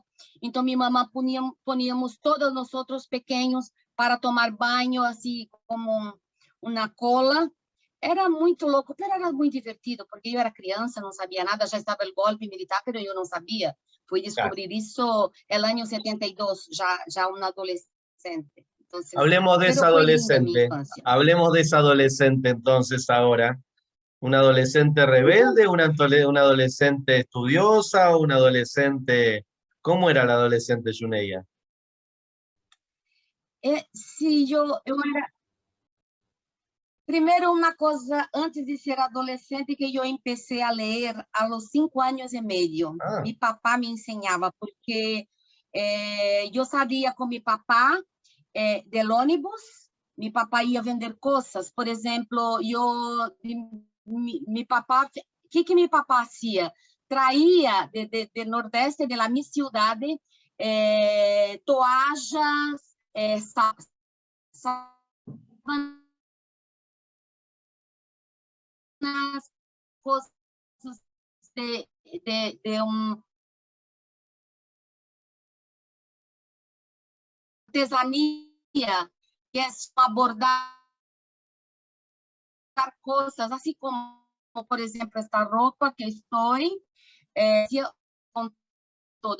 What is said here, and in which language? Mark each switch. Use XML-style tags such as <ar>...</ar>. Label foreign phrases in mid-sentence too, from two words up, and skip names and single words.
<pt>Então, minha mamãe poníamos todos nós outros pequenos para tomar banho, assim como uma cola. Era muito louco, mas era muito divertido, porque eu era criança, não sabia nada, já estava o golpe militar, mas eu não sabia. Fui descobrir isso no ano 72, já uma adolescente.</pt> <es>Entonces, hablemos de esa adolescente. Hablemos de esa adolescente entonces ahora. ¿Una adolescente rebelde, una adolescente estudiosa, una adolescente... ¿Cómo era la adolescente Yuneya?</es> <pt>Se eu era... Primeiro, uma coisa, antes de ser adolescente, que eu comecei a ler aos 5 anos e meio. Ah. Meu papá me ensinava, porque eu saía com meu papá del ônibus, meu papá ia vender coisas. Por exemplo, meu papá, o que meu papá fazia? Traía de Nordeste, de la minha cidade, toallas, coisas de artesania, que é abordar coisas, assim como, por exemplo, esta roupa que estou, com todo.</pt>